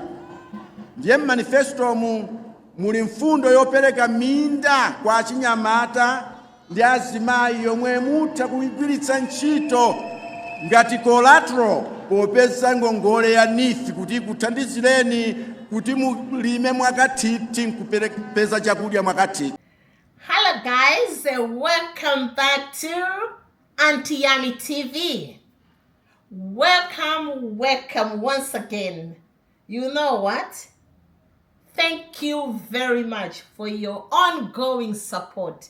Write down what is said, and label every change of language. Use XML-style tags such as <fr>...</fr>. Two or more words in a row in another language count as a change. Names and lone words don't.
<ny>Ndiye manifesto muli mfundo yopereka minda kwa achinyamata ndi azimayi yomwe mutha kuyigwiritsa ntchito ngati collateral popeza ngongole ya NIF kuti kuthandizireni kuti mulime mwakathithi nkupeza chakudya mwakathithi.</ny> <en>Hello guys, welcome back to Auntie Yami TV. Welcome once again. You know what? Thank you very much for your ongoing support.</en>